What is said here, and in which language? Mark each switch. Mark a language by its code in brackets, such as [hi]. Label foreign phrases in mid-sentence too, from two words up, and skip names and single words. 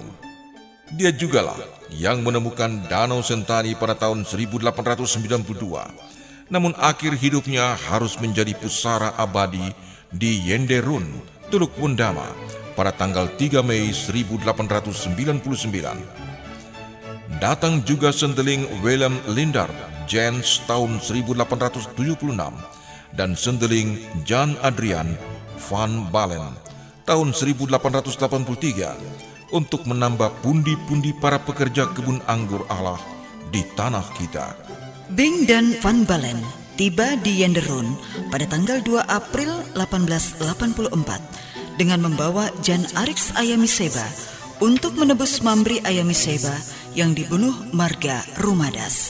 [id] Dia jugalah yang menemukan Danau Sentani pada tahun 1892. Namun akhir hidupnya harus menjadi pusara abadi di Yenderun, Teluk Wundama pada tanggal 3 Mei 1899. Datang juga sendeling Willem Lindard, Jens tahun 1876 dan sendeling Jan Adrian van Balen tahun 1883 untuk menambah pundi-pundi para pekerja kebun anggur Allah di tanah kita. Bing dan Van Balen tiba di Yenderun pada tanggal 2 April 1884 dengan membawa Jan Arix Ayamiseba untuk menebus Mambri Ayamiseba yang dibunuh Marga Rumadas.